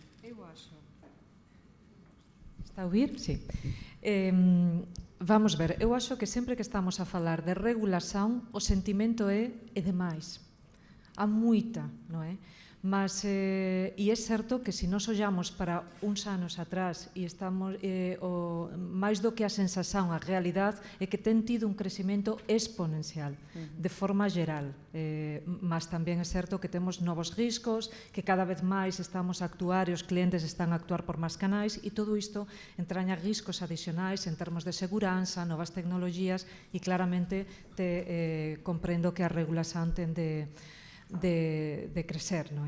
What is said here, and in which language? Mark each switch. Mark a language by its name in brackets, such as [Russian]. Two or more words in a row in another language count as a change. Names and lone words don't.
[Portuguese] Eu acho. Está a ouvir? Sim. Vamos ver, eu acho que sempre que estamos a falar de regulação, o sentimento é demais. [Galician] Há moita, non é? Mas, e é certo que se nós olhamos para uns anos atrás e estamos, máis do que a sensación, a realidade é que ten tido un crecimento exponencial, de forma geral. Mas tamén é certo que temos novos riscos, que cada vez máis estamos a actuar e os clientes están a actuar por máis canais, e todo isto entraña riscos adicionais en termos de seguranza, novas tecnologías, e claramente comprendo que a regulación ten de crecer, non é?